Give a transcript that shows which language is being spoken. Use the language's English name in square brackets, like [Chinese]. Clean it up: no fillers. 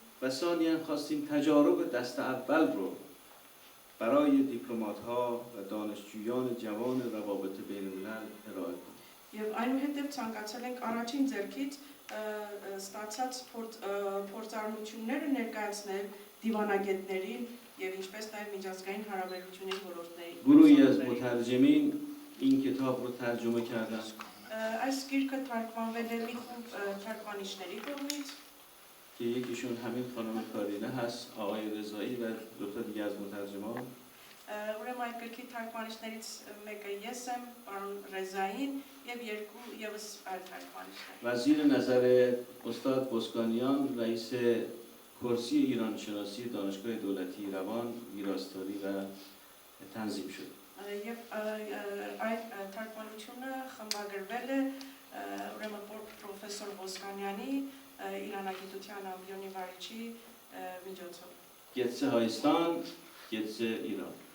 [Persian] و ثانیا خواستیم تجارب دست اول رو برای دیپلمات‌ها و دانشجویان جوان روابط بین‌الملل ارائه کنیم. [Armenian] Եվ այնուհետև ցանկացել ենք առաջին ձեռքից ստացած փորձառնությունները ներկայացնել դիվանագետներին եւ ինչպես նաեւ միջազգային հարաբերությունների ոլորտների։ [Persian] گروهی از مترجمین این کتاب رو ترجمه کردن. [Armenian] Այս գիրքը թարգմանվել է մի խումբ թարգմանիչների կողմից, [Persian] که یکیشون همین خانم کارینه هست، آقای رضایی و دو تا دیگه از مترجمان. [Armenian] ուրեմն այդ գրքի թարգմանիչներից մեկը ես եմ, պարոն Ռեզային եւ երկու եւս այլ թարգմանիչներ։ [Persian] و زیر نظر استاد بسکانیان رئیس کرسی ایران شناسی دانشگاه دولتی ایران ویراستاری و تنظیم شد. [Armenian] Եվ այդ թարգմանությունը խմբագրվել է ուրեմն պրոֆեսոր Ոսկանյանի իրանագիտության ամբիոնի վարիչի միջոցով։ گتسه هایستان، گتسه ایران.